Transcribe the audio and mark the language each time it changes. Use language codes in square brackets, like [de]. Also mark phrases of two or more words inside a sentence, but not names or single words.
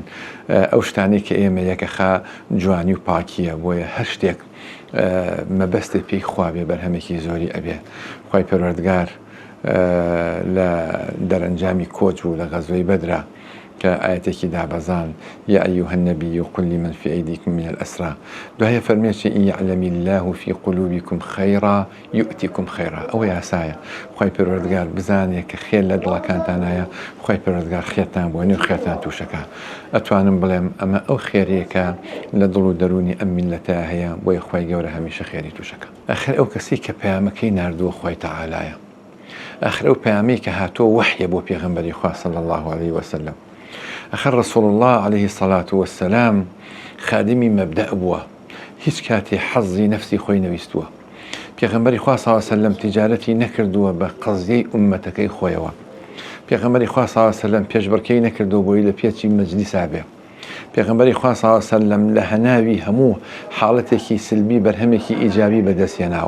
[ckb] ئەو شتانەی کە ئێمە یەکەخا جوانی و پاکیە، بۆیە هەر شتێک مەبەستی پێی خوا بێ بەرهەمێکی زۆری ئەبێ. خوای پەروەردگار لە دەرەنجامی کۆچ و لە غەزوەی بەدرا کە ئاەتێکی دابەزان [ar] یا ئەیوهە النەبی قل لمن في أيديكم من الأسرى، دوایە فەرمێت إن يعلم الله في قلوبكم خيرا يؤتكم خيرا. [ckb] ئەوە یاسایە خوای پەروەردگار بزانێ کە خێر لە دڵەکانتانایە، خوای پەروەردگار خێرتان بۆنێ و خێرتان تووشەکە. ئەتوانم بڵێم ئەمە ئەو خێریەکە لە دڵ و دەرونی ئەم میلەتە هەیە، بۆیە خوای گەورە هەمیشە خێری تووشەکە. ئەخر ئەو کەسی کە پەیامەکەی ناردووە خوای تەعالایە، ئەخر ئەو پەیامەی کە هاتووە وحیە بۆ پێغەمبەری خوا [ar] صلی الله عليه وسلم. [ckb] ئەخر [ar] رسول الله عليه الصلاة والسلام [ckb] خادمی مەبدەء بووە، هیچ کاتێ حەزی نەفسی خۆی نەویستووە. پێغەمبەری خوا [ar] صلی الله عليه وسلم [ckb] تیجارەتی نەکردووە بە قەزیەی ئومەتەکەی خۆیەوە. پێغەمبەری خوا [ar] صلی الله عليه وسلم [ckb] پێشبڕکێی نەکردووە بۆی لە پێچی مەجلیسا بێ. پێغەمبەری خوا [ar] صلی الله عليه وسلم [ckb] لە هەناوی هەموو حاڵەتێکی سلبی بەرهەمێکی ئیجابی بەدەستهێناوە.